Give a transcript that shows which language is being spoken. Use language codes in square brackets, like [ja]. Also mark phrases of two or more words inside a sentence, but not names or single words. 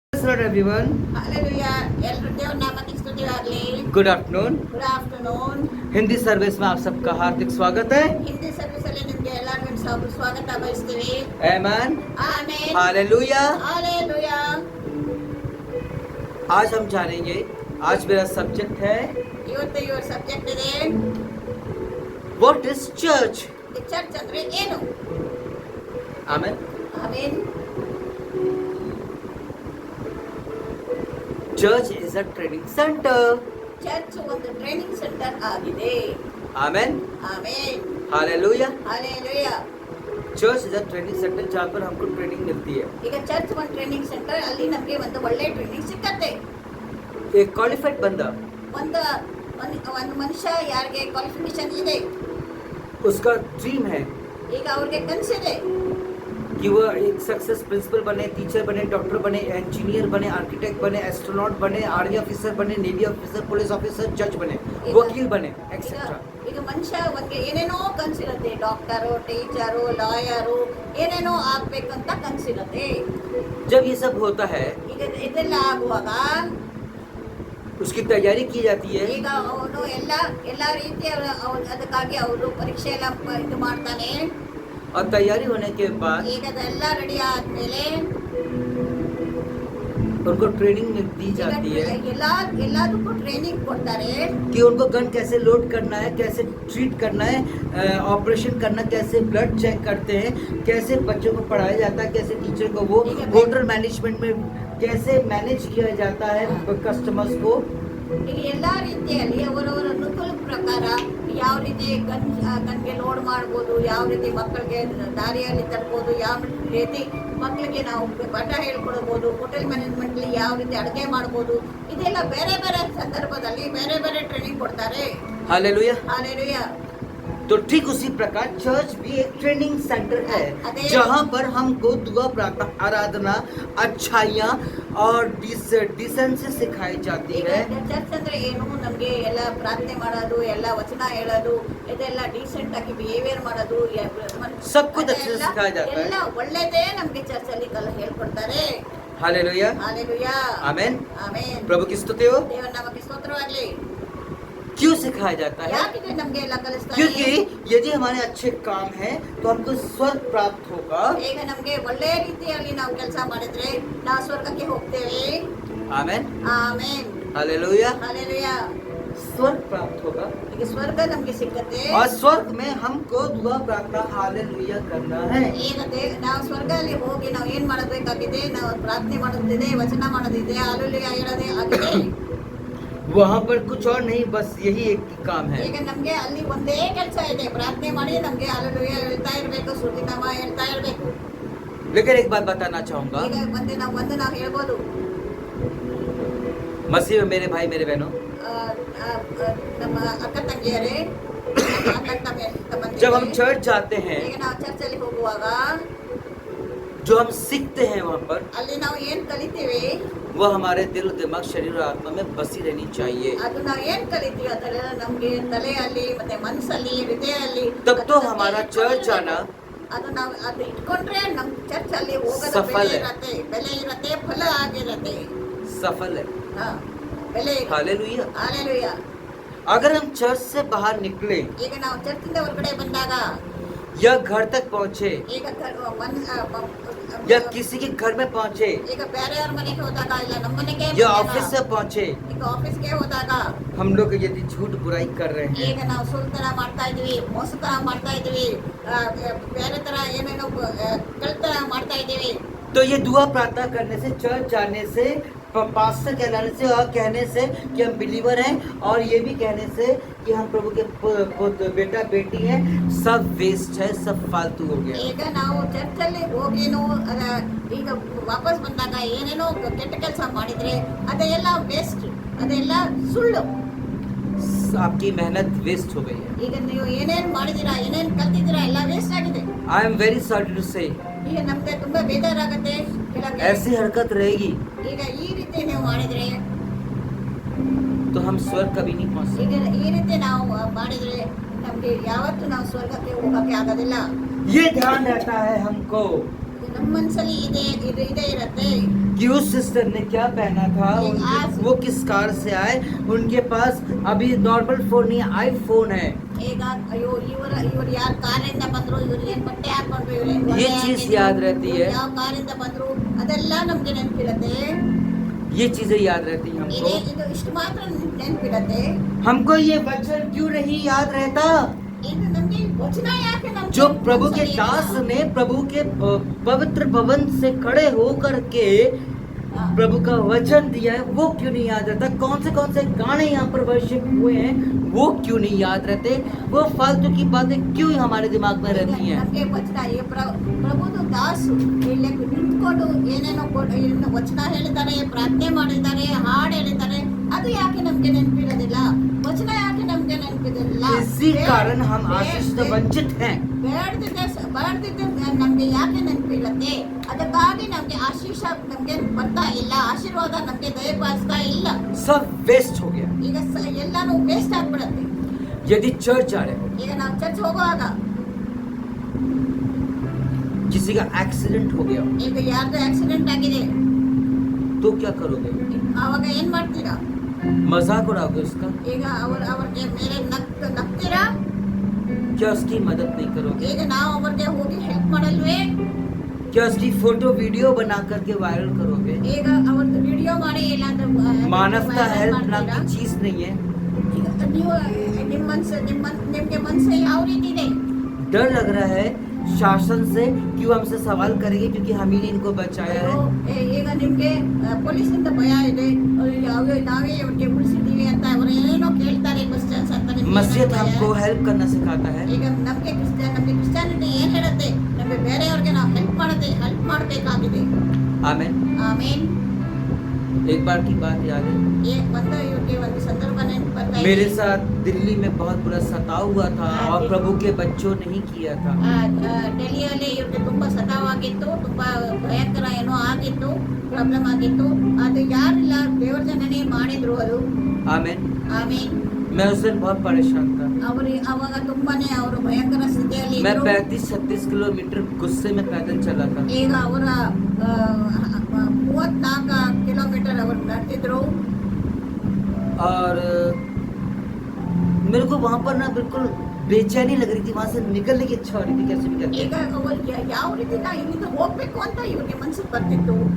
[en] afternoon, everyone. [kn] हालेलुया ಎಲ್ಲರೂ ದೇವರ ನಾಮಕ್ಕೆ ಸ್ತುತಿಯಾಗಲಿ. [en] Good afternoon. Good afternoon. [hi] हिंदी सर्विस में आप सबका हार्दिक स्वागत है. [kn] ಹಿಂದಿ ಸರ್ವಿಸ್ ಅಲ್ಲಿ ನಿಮಗೆ ಎಲ್ಲರಿಗೂ ಸ್ವಾಗತ ಬಯಸ್ತೀವಿ. [en] Amen. [kn] ಆಮೆನ್. [en] Hallelujah. [hi] हालेलुया. आज हम जानेंगे. आज मेरा सब्जेक्ट है [kn] ಇವತ್ತು ಇವರ ಸಬ್ಜೆಕ್ಟ್ ಇದೆ [en] What is church? [kn] ಚರ್ಚ್ ಅಂದ್ರೆ ಏನು. [en] Amen. [kn] ಆಮೆನ್. [en] Church is a training center. [kn] ಚರ್ಚ್ ಒಂದು [en] training center [kn] ಆಗಿದೆ. [en] Amen. [kn] ಆಮೆನ್. [en] Hallelujah. [hi] हालेलुया. [en] Church is a training center [hi] जहाँ पर हमको ट्रेनिंग मिलती है. [kn] ಈಗ ಚರ್ಚ್ ಒಂದು [en] training center [kn] ಅಲ್ಲಿ ನಮಗೆ ಒಂದು ಒಳ್ಳೆ ಟ್ರೈನಿಂಗ್ ಸಿಕ್ಕತ್ತೆ. [hi] एक क्वालिफाइड बंदा [kn] ಒಂದು ಮನುಷ್ಯ ಯಾರಿಗೆ ಕ್ವಾಲಿಫಿಕೇಶನ್ ಇದೆ [hi] उसका ड्रीम है [kn] ಈಗ ಅವ್ರಿಗೆ ಕನಸಿದೆ [hi] कि वो एक [en] success principal [hi] बने, टीचर बने, डॉक्टर बने, इंजीनियर बने, आर्किटेक्ट बने, एस्ट्रोनॉट बने, [en] army officer [hi] बने, [en] navy officer, police officer, [hi] जज बने, वकील बने, एक्सेट्रा. [kn] ಈಗ ಮನುಷ್ಯ ಒಂದು ಏನೇನೋ ಕನಸಿರುತ್ತೆ. ಡಾಕ್ಟರು, ಟೀಚರು, ಲಾಯರು ಏನೇನೋ ಆಗ್ಬೇಕಂತ ಕನಸಿರುತ್ತೆ. [hi] जब ये सब होता है [kn] ಈಗ ಇದೆಲ್ಲ ಆಗುವಾಗ [hi] उसकी तैयारी की जाती है. [kn] ಈಗ ಅವನು ಎಲ್ಲ ರೀತಿಯ ಅದಕ್ಕಾಗಿ ಅವರು ಪರೀಕ್ಷೆ ಎಲ್ಲ ಇದು ಮಾಡ್ತಾನೆ. [hi] और तैयारी होने के बाद [kn] ಈಗ ಅದೆಲ್ಲ ರೆಡಿ ಆದ್ಮೇಲೆ [hi] उनको ट्रेनिंग दी जाती है [kn] ಎಲ್ಲದಕ್ಕೂ ಟ್ರೈನಿಂಗ್ ಕೊಡ್ತಾರೆ. [hi] कि उनको गन कैसे लोड करना है, कैसे ट्रीट करना है, ऑपरेशन करना, कैसे [en] blood check [hi] करते हैं, कैसे बच्चों को पढ़ाया जाता है, कैसे टीचर को वो [en] hotel management [hi] में कैसे मैनेज किया जाता है कस्टमर्स को. [kn] ಈಗ ಎಲ್ಲ ರೀತಿಯಲ್ಲಿ ಅವರವರ ಅನುಕೂಲ ಪ್ರಕಾರ ಯಾವ ರೀತಿ ಗನ್ಗೆ ಲೋಡ್ ಮಾಡ್ಬೋದು, ಯಾವ ರೀತಿ ಮಕ್ಕಳಿಗೆ ದಾರಿಯಲ್ಲಿ ತರ್ಬೋದು, ಯಾವ ರೀತಿ ಮಕ್ಕಳಿಗೆ ನಾವು ಪಾಠ ಹೇಳ್ಕೊಡ್ಬೋದು, ಹೋಟೆಲ್ ಮ್ಯಾನೇಜ್ಮೆಂಟ್ಲಿ ಯಾವ ರೀತಿ ಅಡುಗೆ ಮಾಡ್ಬೋದು, ಇದೆಲ್ಲ ಬೇರೆ ಬೇರೆ ಸಂದರ್ಭದಲ್ಲಿ ಬೇರೆ ಬೇರೆ ಟ್ರೈನಿಂಗ್ ಕೊಡ್ತಾರೆ. [hi] हालेलुया. हालेलुया. तो ठीक उसी प्रकार चर्च भी एक ट्रेनिंग सेंटर है जहाँ पर हमको दुआ, प्रार्थना, आराधना, अच्छाइयाँ और डिसेंसी सिखाई जाती है. [kn] ಚರ್ಚ್ ಅಂದ್ರೆ ಏನು, ನಮ್ಗೆ ಎಲ್ಲ ಪ್ರಾರ್ಥನೆ ಮಾಡೋದು, ಎಲ್ಲ ವಚನ ಹೇಳೋದು, ಇದೆಲ್ಲ ಡೀಸೆಂಟ್ ಆಗಿ ಬಿಹೇವಿಯರ್ ಮಾಡೋದು, [hi] सब कुछ अच्छे से सिखाया जाता है. [kn] ಎಲ್ಲ ಒಳ್ಳೆದೇ ನಮ್ಗೆ ಚರ್ಚ್ ಅಲ್ಲಿ ಹೇಳ್ಕೊಡ್ತಾರೆ. [hi] हालेलुया. हालेलुया. आमेन. आमेन. प्रभु की स्तुति हो. [kn] ದೇವರ ನಾಮಕ್ಕೆ ಸ್ತೋತ್ರವಾಗಲಿ. [hi] क्यों सिखाया जाता है? [kn] ಯಾಕೆ ನಮ್ಗೆ ಎಲ್ಲ ಕಲಿಸ್ತಾರೆ? [hi] क्योंकि यदि हमारे अच्छे काम है तो हमको स्वर्ग प्राप्त होगा. [kn] ಈಗ ನಮ್ಗೆ ಒಳ್ಳೆ ರೀತಿಯಲ್ಲಿ ನಾವು ಕೆಲಸ ಮಾಡಿದ್ರೆ ನಾವು ಸ್ವರ್ಗಕ್ಕೆ ಹೋಗ್ತೇವೆ. [hi] आमेन. [kn] ಆಮೆನ್. [hi] हालेलुया. हालेलुया. स्वर्ग प्राप्त होगा [kn] ಈಗ ಸ್ವರ್ಗ ನಮ್ಗೆ ಸಿಕ್ಕತ್ತೆ. [hi] और स्वर्ग में हमको दुआ, प्रार्थना, हालेलुया करना है. [kn] ಈಗ ನಾವು ಸ್ವರ್ಗದಲ್ಲಿ ಹೋಗಿ ನಾವು ಏನ್ ಮಾಡಬೇಕಾಗಿದೆ? ನಾವು ಪ್ರಾರ್ಥನೆ ಮಾಡೋದಿದೆ, ವಚನ ಮಾಡೋದಿದೆ, ಹಾಲೆಲೂಯಾ ಹೇಳೋದೇ ಆಗಿದೆ. [hi] वहाँ पर कुछ और नहीं, बस यही एक काम है. [kn] ಈಗ ನಮ್ಗೆ ಅಲ್ಲಿ ಒಂದೇ ಕೆಲಸ ಇದೆ, ಪ್ರಾರ್ಥನೆ ಮಾಡಿ ನಮ್ಗೆ ಹಾಲೆಲೂಯಾ ಹೇಳ್ತಾ ಇರಬೇಕು, ಸ್ತುತಿನಾಮ ಹೇಳ್ತಾ ಇರಬೇಕು. [hi] लेकिन एक बात बताना चाहूंगा, [kn] ಈಗ ನಾವು ಹೇಳ್ಬೋದು, [hi] मसीह में मेरे भाई मेरे बहनों, [kn] ನಮ್ಮ ಅಕ್ಕ ತಂಗಿಯರೇ, [hi] जब हम चर्च जाते हैं, [kn] ಈಗ ನಾವು ಚರ್ಚಲ್ಲಿ ಹೋಗುವಾಗ [hi] जो हम सीखते हैं वहाँ पर, [kn] ಅಲ್ಲಿ ನಾವು ಏನ್ ಕಲಿತೀವಿ [hi] वो हमारे दिल, दिमाग, शरीर और आत्मा में बसी रहनी चाहिए. [kn] ಅದು ನಾವು ಏನ್ ಕಲಿತೀವಿ ಅದೆಲ್ಲ ನಮ್ಗೆ ತಲೆಯಲ್ಲಿ ಮತ್ತೆ ಮನಸ್ಸಲ್ಲಿ ಹೃದಯದಲ್ಲಿ [hi] तब तो हमारा चर्च जाना [kn] ಅದು ನಾವು ಅದು ಇಟ್ಕೊಂಡ್ರೆ ನಮ್ ಚರ್ಚ್ ಅಲ್ಲಿ ಹೋಗೋದು ಸಫಲ ಬೆಲೆ ಇರತ್ತೆ, ಫಲ ಆಗಿರತ್ತೆ, [hi] सफल है. [kn] ಬೆಲೆ. [hi] हालेलुया. [kn] ಹಾಲೆಲೂಯಾ. [hi] अगर हम चर्च से बाहर निकले [kn] ಈಗ ನಾವು ಚರ್ಚಿಂದ ಹೊರಗಡೆ ಬಂದಾಗ [hi] या घर तक पहुँचे [kn] ಈಗ [hi] या किसी के घर में पहुँचे [kn] ಈಗ ಬೇರೆಯವ್ರ ಮನೆಗೆ ಹೋದಾಗ ಇಲ್ಲ ನಮ್ಮ ಮನೆಗೆ [hi] या ऑफिस से पहुँचे, [kn] ಈಗ ಆಫೀಸ್ಗೆ ಹೋದಾಗ [hi] हम लोग यदि झूठ बुराई कर रहे हैं, [kn] ಈಗ ನಾವು ಸುಳ್ತನ ಮಾಡ್ತಾ ಇದೀವಿ, ಮೋಸತನ ಮಾಡ್ತಾ ಇದೀವಿ, ಬೇರೆ ತರ ಏನೇನೋ ಕಳ್ತನ ಮಾಡ್ತಾ ಇದೀವಿ, [hi] तो ये दुआ, प्रार्थना करने से, चर्च जाने से, पास्टर कहलाने से और कहने से कि हम बिलीवर हैं और ये भी कहने से कि हम प्रभु के बेटा बेटी हैं, सब वेस्ट है, सब फालतू हो गया. [kn] ಈಗ ನಾವು ಚರ್ಚಲ್ಲಿ ಹೋಗೇನೋ ಈಗ ವಾಪಸ್ ಬಂದಾಗ ಏನೇನೋ ಕೆಟ್ಟ ಕೆಲಸ ಮಾಡಿದ್ರೆ ಅದೆಲ್ಲ ವೇಸ್ಟ್, ಅದೆಲ್ಲ ಸುಳ್ಳು. [hi] आपकी मेहनत वेस्ट हो गई है. [kn] ಈಗ ನೀವು ಏನೇನ್ ಮಾಡಿದೀರಾ, ಏನೇನ್ ಕಲ್ತಿದ್ದೀರಾ ಎಲ್ಲ ವೇಸ್ಟ್ ಆಗಿದೆ. [en] I am very sorry to say, [kn] ಈಗ ನಮ್ಗೆ ತುಂಬಾ ಬೇಜಾರಾಗತ್ತೆ. [hi] ऐसी हरकत रहेगी [kn] ಈಗ ಈ ರೀತಿ ನೀವು ಮಾಡಿದ್ರೆ [hi] तो हम स्वर्ग कभी नहीं पहुंच [kn] ಈಗ [hi] सकते. [kn] ಈ ರೀತಿ ನಾವು ಮಾಡಿದ್ರೆ ನಮ್ಗೆ ಯಾವತ್ತೂ ನಾವು ಸ್ವರ್ಗಕ್ಕೆ ಹೋಗಕ್ಕೆ ಆಗೋದಿಲ್ಲ. [hi] ये ध्यान रहता है हमको [kn] ನಮ್ಮ ಮನಸ್ಸಲ್ಲಿ ಇದೇ ಇರುತ್ತೆ. [hi] कि उस सिस्टर ने क्या पहना था, वो किस कार से आए, उनके पास अभी नॉर्मल फोन नहीं आईफोन है. [kn] ಈಗ ಅಯ್ಯೋ ಇವರು ಯಾರು ಕಾರಿಂದ ಬಂದ್ರು, ಇವ್ರು ಏನ್ ಬಟ್ಟೆ ಹಾಕೊಂಡ್ರು, ಇವ್ರು ಏನ್ [hi] ये चीज याद रहती है, [kn] ಯಾವ ಕಾರಿಂದ ಬಂದ್ರು ಅದೆಲ್ಲ ನಮ್ಗೆ ನೆನಪಿರುತ್ತೆ. [hi] ये चीजें याद रहती हैं हमको. [kn] ಇದು ಇಷ್ಟು ಮಾತ್ರ ನೆನಪಿರುತ್ತೆ. [hi] हमको ये वचन क्यों नहीं याद रहता [kn] ಇದು ನಮ್ಗೆ ವಚನ ಯಾಕೆ ನಮ್ಗೆ [hi] जो प्रभु के दास ने प्रभु के पवित्र भवन से खड़े होकर के प्रभु का वचन दिया है, वो क्यों नहीं याद रहता? कौन से गाने यहाँ पर वर्शिप हुए हैं, वो क्यों नहीं याद रहते? वो फालतू की बातें क्यों हमारे दिमाग में रहती हैं? [kn] ನಮ್ಗೆ ವಚನ ಪ್ರಭುದು ದಾಸು ಇಲ್ಲಿ ನಿಂತ್ಕೊಂಡು ಏನೇನೋ ವಚನ ಹೇಳಿದ್ದಾರೆ, ಪ್ರಾರ್ಥನೆ ಮಾಡಿದ್ದಾರೆ, ಹಾಡು ಹೇಳಿದ್ದಾರೆ, ಅದು ಯಾಕೆ ನಮ್ಗೆ ನೆನಪಿರೋದಿಲ್ಲ? ವಚನ ಯಾಕೆ ನಮ್ಗೆ ನೆನಪಿರೋದಿಲ್ಲ? [hi] इसी कारण हम आशीष से वंचित हैं. [kn] ಬೇಡದಿದ್ದ ನಮ್ಗೆ ಯಾಕೆ ನೆನಪಿರುತ್ತೆ? ಅದಕ್ಕಾಗಿ ನಮ್ಗೆ ಆಶೀಷ ನಮ್ಗೆ ಬರ್ತಾ ಇಲ್ಲ, ಆಶೀರ್ವಾದ ನಮ್ಗೆ ದಯಪಾಲಿಸ್ತಾ ಇಲ್ಲ. [hi] सब वेस्ट हो गया. [kn] ಈಗ ಎಲ್ಲಾನು ವೇಸ್ಟ್ ಆಗ್ಬಿಡತ್ತೆ. [hi] यदि चर्च जा रहे हो, [kn] ಈಗ ನಾವು ಚರ್ಚ್ ಹೋಗುವಾಗ [hi] किसी का एक्सीडेंट हो गया, [kn] ಈಗ ಯಾರ್ದು ಆಕ್ಸಿಡೆಂಟ್ ಆಗಿದೆ, [hi] तो क्या करोगे? [kn] ಆವಾಗ ಏನ್ ಮಾಡ್ತೀರಾ? [hi] मजाक उड़ाओगे उसका? [kn] ಈಗ ಅವ್ರಿಗೆ ಮೇಲೆ ನಗ್ತೀರಾ? [hi] क्या उसकी मदद नहीं करोगे? [kn] ಈಗ ನಾವು ಅವ್ರಿಗೆ ಹೋಗಿ ಹೆಲ್ಪ್ ಮಾಡಲ್ವೇ? [hi] क्या उसकी [en] photo video [hi] बना करके वायरल करोगे? [kn] ಈಗ ಅವ್ರದ್ದು ವಿಡಿಯೋ ಮಾಡಿ ಎಲ್ಲಾದ್ರೂ [hi] मानवता हेल्प नाम की चीज नहीं है. [kn] ಈಗ ನೀವು ನಿಮ್ಗೆ ಮನಸ್ಸು ಯಾವ ರೀತಿ ಇದೆ? [hi] डर लग रहा है शासन से कि वो हमसे सवाल करेंगे क्योंकि हम ही ने इनको बचाया है. [kn] ಈಗ ನಿಮ್ಗೆ ಪೊಲೀಸಿಂದ ಭಯ ಇದೆ, ನಾವೇ ಇವ್ರಿಗೆ ಉಳಿಸಿದೀವಿ ಅಂತ ಅವರು ಏನೇನೋ ಕೇಳ್ತಾರೆ, ಕ್ವಶನ್ಸ್ ಅಂತ. [hi] मस्जिद हमको हेल्प करना सिखाता है. [kn] ಈಗ ನಮ್ಗೆ ಕ್ರಿಶ್ಚಿಯಾನಿಟಿ ಏನ್ ಹೇಳುತ್ತೆ? ನಮ್ಗೆ ಬೇರೆಯವ್ರಿಗೆ ನಾವು ಹೆಲ್ಪ್ ಮಾಡಬೇಕಾಗಿದೆ. [hi] आमीन. [kn] ಆಮೇನ್. [hi] एक बार की बात याद है, [kn] ಇವ್ರಿಗೆ ಒಂದು ಸಂದರ್ಭ ನೆನಪು ಬರ್ತಾ ಇದೆ. [hi] मेरे साथ दिल्ली में बहुत बुरा सताव हुआ था और प्रभु के बच्चों ने ही किया था. [kn] ಡೆಲ್ಲಿಯಲ್ಲಿ ಇವ್ರಿಗೆ ತುಂಬಾ ಸತಾವಾಗಿತ್ತು, ತುಂಬಾ ಭಯಂಕರ ಏನೋ ಆಗಿತ್ತು, ಪ್ರಾಬ್ಲಮ್ ಆಗಿತ್ತು. ಅದು ಯಾರಿಲ್ಲ, ದೇವರ ಜನನೇ ಮಾಡಿದ್ರು ಅದು. [hi] आमीन. [kn] ಆಮೇನ್. [hi] मैं उस दिन बहुत परेशान था. [kn] ಅವಾಗ ತುಂಬಾನೇ ಅವರು ಭಯಂಕರ ಸ್ಥಿತಿಯಲ್ಲಿ [hi] मैं [kn] ಇದ್ರು. [hi] 35-36 किलोमीटर गुस्से में पैदल चला था. [kn] ಈಗ ಅವರ 34 ಕಿಲೋಮೀಟರ್ ಅವರು ನಡೆದಿದ್ರು. [hi] और मेरे को वहाँ पर ना बिल्कुल बेचैनी लग रही थी, वहाँ से निकलने की इच्छा हो रही थी कैसे भी करके. [kn] ಈಗ ಅವ್ರಿಗೆ ಯಾವ ರೀತಿ ಇಲ್ಲಿಂದ ಹೋಗ್ಬೇಕು ಅಂತ ಇವ್ರಿಗೆ ಮನಸ್ಸಿಗೆ ಬರ್ತಿತ್ತು.